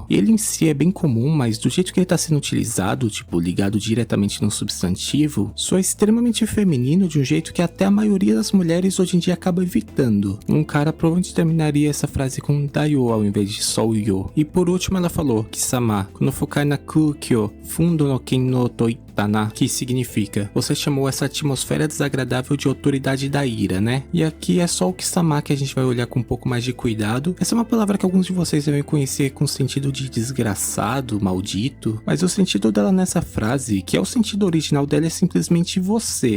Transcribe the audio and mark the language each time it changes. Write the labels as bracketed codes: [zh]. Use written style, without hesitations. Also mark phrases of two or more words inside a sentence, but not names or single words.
[pt] Ele em si é bem comum, mas do jeito que ele está sendo utilizado, tipo, ligado diretamente no substantivo, soa extremamente feminino de um jeito que até a maioria das mulheres hoje em dia acaba evitando. Um cara provavelmente terminaria essa frase com dayo ao invés de só o yo. E por último ela falou, [ja] 貴様、この不快な空気、憤怒の権威と, [pt] que significa: você chamou essa atmosfera desagradável de autoridade da ira, né? E aqui é só o Kisama que a gente vai olhar com um pouco mais de cuidado. Essa é uma palavra que alguns de vocês devem conhecer com o sentido de desgraçado, maldito, mas o sentido dela nessa frase, que é o sentido original dela, é simplesmente você.